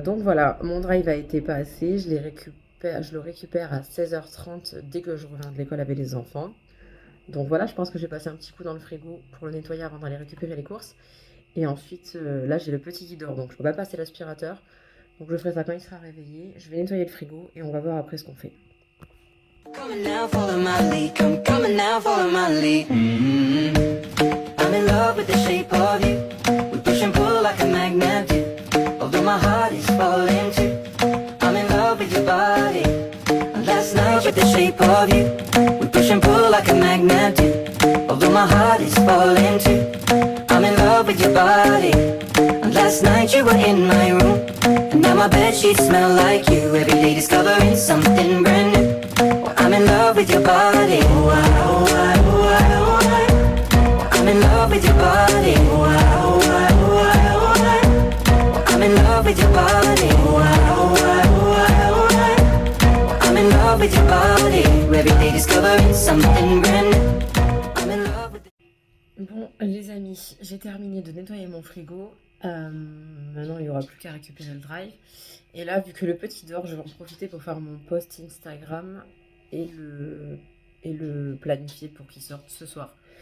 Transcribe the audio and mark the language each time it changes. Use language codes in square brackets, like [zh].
[fr] Donc voilà, mon drive a été passé. Je le récupère à 16h30 dès que je reviens de l'école avec les enfants. Donc voilà, je pense que j'ai passé un petit coup dans le frigo pour le nettoyer avant d'aller récupérer les courses. Et ensuite, là, j'ai le petit qui dort, donc je peux pas passer l'aspirateur. Donc je ferai ça quand il sera réveillé. Je vais nettoyer le frigo et on va voir après ce qu'on fait. [en] Coming now, follow my lead. Come coming now, follow my lead. I'm in love with the shape of you. We push and pull like a magnet do. Although my heart is falling too. I'm in love with your body. Last night with the shape of you. We push and pull like a magnet do. Although my heart is falling too. I'm in love with your body. Last night you were in my room. And now my bedsheets smell like you. Every day discovering something brand new. I'm in love with your body. Oh, I, oh, I, oh, I, oh, I. I'm in love with your body. Oh, I, oh, I, oh, I, oh, I. I'm in love with your body. Oh, I, oh, I, oh, I, oh, I. I'm in love with your body. Every day discovering something brand new. I'm in love with. [fr] Bon, les amis, j'ai terminé de nettoyer mon frigo. Maintenant, il n'y aura plus qu'à récupérer le drive. Et là, vu que le petit dort, je vais en profiter pour faire mon post Instagram et le planifier pour qu'il sorte ce soir.